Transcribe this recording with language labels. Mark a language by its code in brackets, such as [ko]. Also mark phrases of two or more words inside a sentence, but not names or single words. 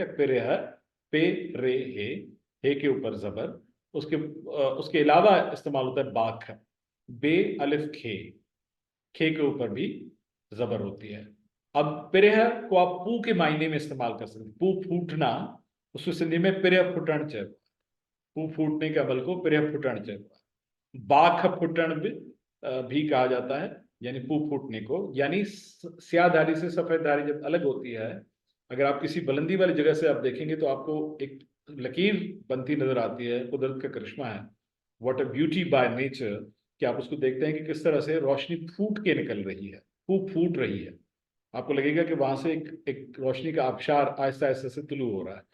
[ur] پرہ، پے رے ہے کے اوپر زبر، اس کے علاوہ استعمال ہوتا ہے باک ہے، بے الف خے کے اوپر بھی زبر ہوتی ہے. اب پرہ کو آپ پو کے معنی میں استعمال کر سکتے ہیں، پو پھوٹنا، اس کو سندھی میں [sd] पिरह फुटण चए, [ur] پو پھوٹنے کے عمل کو [sd] पिरह फुटण चए। बाख फुटण [ur] بھی کہا جاتا ہے، یعنی پو پھوٹنے کو، یعنی سیادھاری سے سفید دھاری جب الگ ہوتی ہے، اگر آپ کسی بلندی والی جگہ سے آپ دیکھیں گے تو آپ کو ایک لکیر بنتی نظر آتی ہے، قدرت کا کرشمہ ہے, [en] what a beauty by nature, [ur] کہ آپ اس کو دیکھتے ہیں کہ کس طرح سے روشنی پھوٹ کے نکل رہی ہے، پھوٹ رہی ہے، آپ کو لگے گا کہ وہاں سے ایک روشنی کا آبشار آہستہ آہستہ سے طلوع ہو رہا ہے.